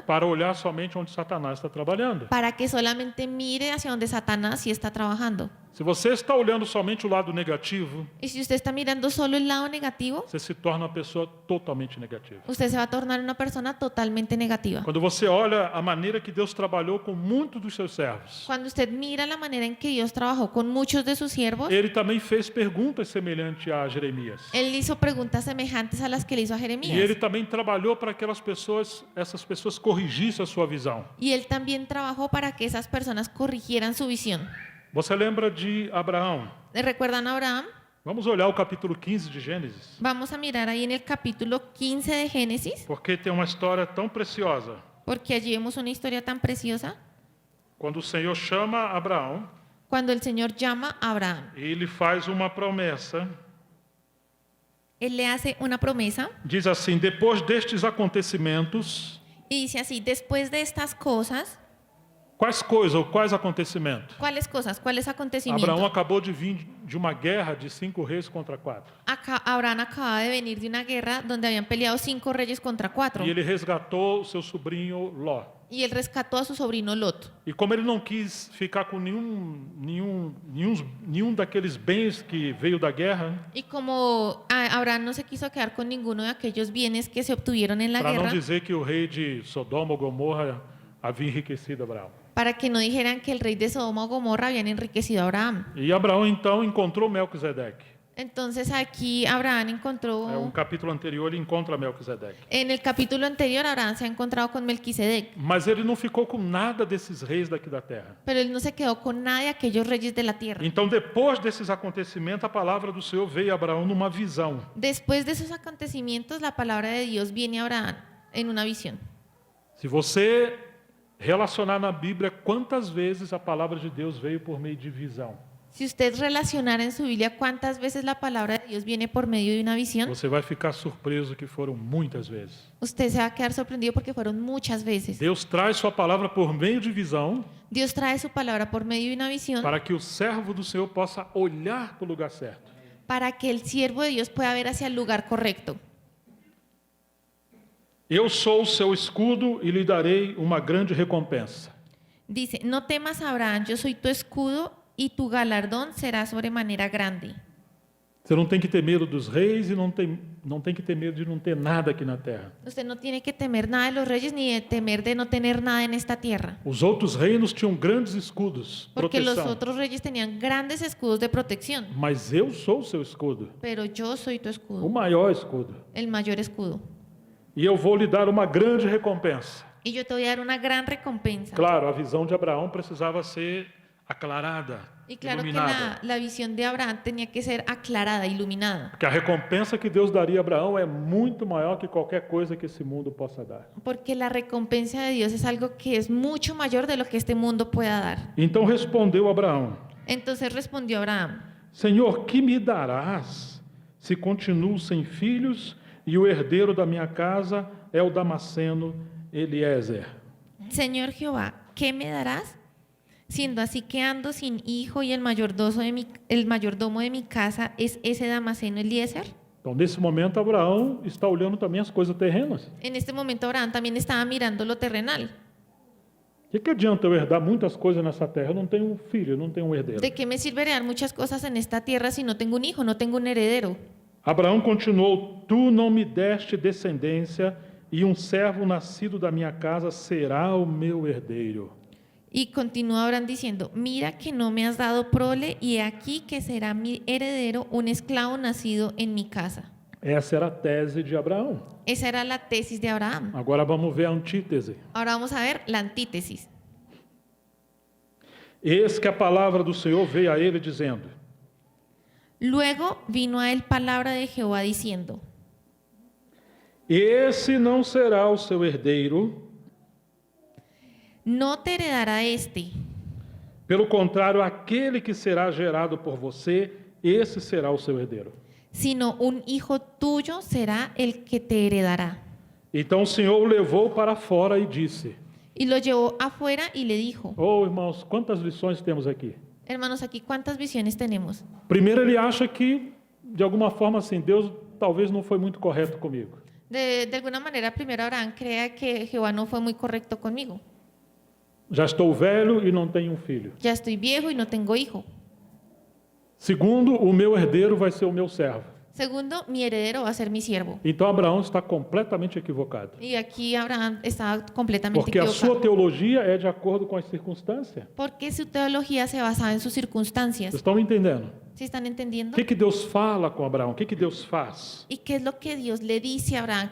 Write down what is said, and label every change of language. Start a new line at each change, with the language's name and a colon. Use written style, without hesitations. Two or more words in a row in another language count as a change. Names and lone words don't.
Portuguese: para olhar somente onde Satanás está trabalhando.
Spanish: para que solamente mire hacia donde Satanás sí está trabajando.
Portuguese: Se você está olhando somente o lado negativo,
Spanish: Y si usted está mirando solo el lado negativo,
Portuguese: você se torna uma pessoa totalmente negativa.
Spanish: usted se va a tornar una persona totalmente negativa.
Portuguese: Quando você olha a maneira que Deus trabalhou com muitos dos seus servos,
Spanish: Cuando usted mira la manera en que Dios trabajó con muchos de sus siervos,
Portuguese: ele também fez perguntas semelhantes a Jeremias.
Spanish: él hizo preguntas semejantes a las que le hizo a
Portuguese: E ele
Spanish: Jeremías.
Portuguese: também trabalhou para que essas pessoas corrigissem a sua visão.
Spanish: Y él también trabajó para que esas personas corrigieran su visión.
Portuguese: Você lembra de Abraão?
Spanish: ¿Recuerdan a Abraham?
Portuguese: Vamos olhar o capítulo 15 de Gênesis,
Spanish: Vamos a mirar ahí en el capítulo 15 de Génesis,
Portuguese: porque tem uma história tão preciosa.
Spanish: porque allí vemos una historia tan preciosa.
Portuguese: Quando o Senhor chama Abraão,
Spanish: Cuando el Señor llama a Abraham,
Portuguese: ele faz uma promessa.
Spanish: él le hace una promesa
Portuguese: Diz assim: depois destes acontecimentos,
Spanish: y dice así: después de estas cosas,
Portuguese: quais coisas ou quais acontecimentos?
Spanish: ¿cuáles cosas? ¿Cuáles
Portuguese: Abraão
Spanish: acontecimientos?
Portuguese: acabou de vir de uma guerra de 5 reis contra 4.
Spanish: Abraham acaba de venir de una guerra donde habían peleado 5 reyes contra 4
Portuguese: E ele resgatou o seu sobrinho Ló.
Spanish: y él rescató a su sobrino Lot.
Portuguese: E como ele não quis ficar com nenhum daqueles bens que veio da guerra,
Spanish: Y como Abraham no se quiso quedar con ninguno de aquellos bienes que se obtuvieron en la
Portuguese: para não
Spanish: guerra,
Portuguese: dizer que o rei de Sodoma ou Gomorra havia enriquecido Abraão.
Spanish: para que no dijeran que el rey de Sodoma o Gomorra habían enriquecido a Abraham.
Portuguese: E Abraão então encontrou Melquisedeque.
Spanish: Entonces aquí Abraham encontró,
Portuguese: Um capítulo anterior ele encontra Melquisedeque.
Spanish: en el capítulo anterior Abraham se ha encontrado con Melquisedec,
Portuguese: Mas ele não ficou com nada desses reis daqui da terra.
Spanish: pero él no se quedó con nada de aquellos reyes de la tierra.
Portuguese: Então, depois desses acontecimentos, a palavra do Senhor veio a Abraão numa visão.
Spanish: Después de esos acontecimientos, la palabra de Dios viene a Abraham en una visión.
Portuguese: Se você relacionar na Bíblia quantas vezes a palavra de Deus veio por meio de visão,
Spanish: Si usted relacionara en su Biblia cuántas veces la palabra de Dios viene por medio de una visión,
Portuguese: você vai ficar surpreso que foram muitas vezes.
Spanish: usted se va a quedar sorprendido porque fueron muchas veces.
Portuguese: Deus traz sua palavra por meio de visão
Spanish: Dios trae su palabra por medio de una visión
Portuguese: para que o servo do Senhor possa olhar para o lugar certo.
Spanish: para que el siervo de Dios pueda ver hacia el lugar correcto.
Portuguese: Eu sou o seu escudo e lhe darei uma grande recompensa.
Spanish: Dice: no temas, Abraham, yo soy tu escudo y tu galardón será sobremanera grande.
Portuguese: Você não tem que ter medo dos reis e não tem que ter medo de não ter nada aqui na terra.
Spanish: Usted no tiene que temer nada de los reyes ni de temer de no tener nada en esta tierra.
Portuguese: Os outros reinos tinham grandes escudos,
Spanish: Porque los
Portuguese: proteção.
Spanish: otros reyes tenían grandes escudos de protección.
Portuguese: Mas eu sou o seu escudo,
Spanish: Pero yo soy tu
Portuguese: o
Spanish: escudo,
Portuguese: maior escudo.
Spanish: el mayor escudo.
Portuguese: E eu vou lhe dar uma grande recompensa.
Spanish: Y yo te voy a dar una gran recompensa.
Portuguese: Claro, a visão de Abraão precisava ser aclarada,
Spanish: Y claro que
Portuguese: iluminada.
Spanish: la visión de Abraham tenía que ser aclarada, iluminada.
Portuguese: Porque a recompensa que Deus daria a Abraão é muito maior que qualquer coisa que esse mundo possa dar.
Spanish: Porque la recompensa de Dios es algo que es mucho mayor de lo que este mundo pueda dar.
Portuguese: Então respondeu Abraão:
Spanish: Entonces respondió Abraham:
Portuguese: Senhor, que me darás se continuo sem filhos e o herdeiro da minha casa é o Damasceno Eliezer?
Spanish: Señor Jehová, ¿qué me darás? Siendo así que ando sin hijo y el mayordomo de mi casa es ese Damasceno Eliezer.
Portuguese: Então, nesse momento, Abraão está olhando também as coisas terrenas.
Spanish: En este momento Abraham también estaba mirando lo terrenal.
Portuguese: O que adianta eu herdar muitas coisas nessa terra? Eu não tenho um filho, eu não tenho um herdeiro.
Spanish: ¿De qué me sirve heredar muchas cosas en esta tierra si no tengo un hijo, no tengo un heredero?
Portuguese: Abraão continuou: Tu não me deste descendência e um servo nascido da minha casa será o meu herdeiro.
Spanish: Y continúa Abraham diciendo: Mira que no me has dado prole y he aquí que será mi heredero un esclavo nacido en mi casa.
Portuguese: Essa era a tese de Abraão.
Spanish: Esa era la tesis de Abraham.
Portuguese: Agora vamos ver a antítese.
Spanish: Ahora vamos a ver la antítesis.
Portuguese: Eis que a palavra do Senhor veio a ele dizendo:
Spanish: Luego vino a él palabra de Jehová diciendo:
Portuguese: Esse não será o seu herdeiro,
Spanish: No te heredará este,
Portuguese: pelo contrário, aquele que será gerado por você, esse será o seu herdeiro.
Spanish: sino un hijo tuyo será el que te heredará.
Portuguese: Então o Senhor o levou para fora e disse:
Spanish: Y lo llevó afuera y le dijo:
Portuguese: Oh, irmãos, quantas lições temos aqui?
Spanish: Hermanos, aquí cuántas visiones tenemos.
Portuguese: Primeiro, ele acha que, de alguma forma assim, Deus talvez não foi muito correto comigo.
Spanish: De alguna manera, primero Abraham crea que Jehová no fue muy correcto conmigo.
Portuguese: Já estou velho e não tenho um filho.
Spanish: Ya estoy viejo y no tengo hijo.
Portuguese: Segundo, o meu herdeiro vai ser o meu servo.
Spanish: Segundo, mi heredero va a ser mi siervo.
Portuguese: Então Abraão está completamente equivocado.
Spanish: Y aquí Abraham estaba completamente
Portuguese: Porque a sua
Spanish: equivocado.
Portuguese: teologia é de acordo com as circunstâncias.
Spanish: Porque su teología se basaba en sus
Portuguese: Vocês
Spanish: circunstancias.
Portuguese: estão me entendendo?
Spanish: ¿Sí están entendiendo?
Portuguese: O que Deus fala com Abraão? O que Deus faz?
Spanish: ¿Y qué es lo que Dios le dice a Abraham?